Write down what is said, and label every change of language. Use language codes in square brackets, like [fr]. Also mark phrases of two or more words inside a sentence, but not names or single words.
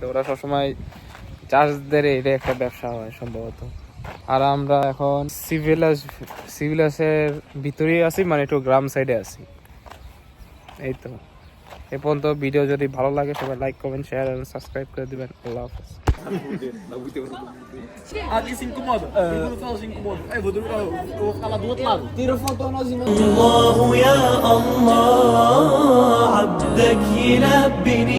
[bn] ওরা সবসময় চার্জদের এটা একটা ব্যবসা হয় সম্ভবত। আর আমরা এখন সিভিলাসের ভিতরেই আছি, মানে একটু গ্রাম সাইডে আছি। এই তো এ পর্যন্ত। ভিডিও যদি ভালো লাগে সবাই [en] like, comment, share [bn] এবং সাবস্ক্রাইব করে দিবেন। [ar] الله حافظ. [pt] Aqui se incomoda. Se incomoda. Vou falar do outro lado. Tira foto nós [ar] الله يا الله عبدك يلبني